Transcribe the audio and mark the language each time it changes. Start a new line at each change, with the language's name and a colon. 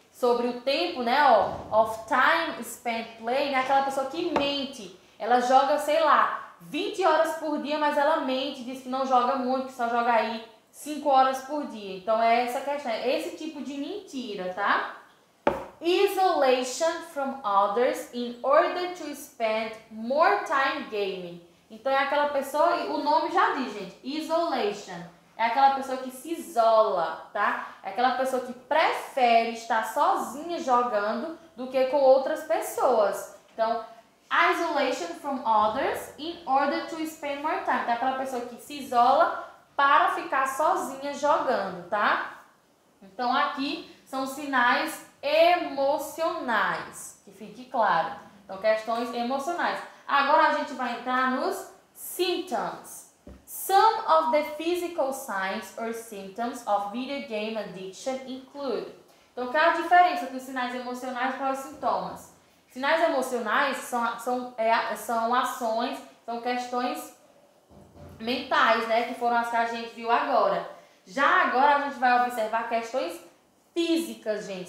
Portuguese: sobre o tempo, né, ó,
English: of time spent playing,
Portuguese: é aquela pessoa que mente. Ela joga, sei lá, 20 horas por dia, mas ela mente, diz que não joga muito, que só joga aí 5 horas por dia. Então é essa questão, é esse tipo de mentira, tá?
English: Isolation from others in order to spend more time gaming.
Portuguese: Então é aquela pessoa, o nome já diz, gente, isolation. É aquela pessoa que se isola, tá? É aquela pessoa que prefere estar sozinha jogando do que com outras pessoas. Então,
English: isolation from others in order to spend more time.
Portuguese: Então é aquela pessoa que se isola para ficar sozinha jogando, tá? Então aqui são sinais emocionais, que fique claro. Então, questões emocionais. Agora a gente vai entrar nos symptoms.
English: Some of the physical signs or symptoms of video game addiction include.
Portuguese: Então, qual é a diferença dos sinais emocionais para os sintomas? Sinais emocionais são ações, são questões mentais, né? Que foram as que a gente viu agora. Já agora a gente vai observar questões físicas, gente.